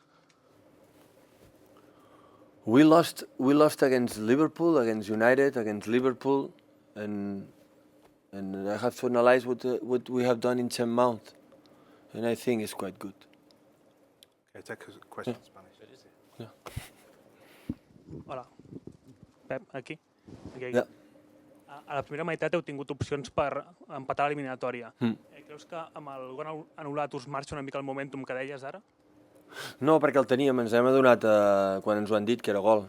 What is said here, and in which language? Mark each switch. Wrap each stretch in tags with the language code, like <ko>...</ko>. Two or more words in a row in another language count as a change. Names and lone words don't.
<en>We lost against Liverpool, against United, against Liverpool, and I have to analyze what we have done in 10 months, and I think it's quite good. Okay, take a question in Spanish.</en> <ca>Hola. Pep, aquí.</ca> <en>Yeah.</en> <ca>A la primera meitat heu tingut opcions per empatar l'eliminatòria. Creus que amb el gol anul·lat us marxa una mica el momentum que deies ara? No, perquè el teníem, ens hem adonat quan ens ho han dit que era gol.</ca>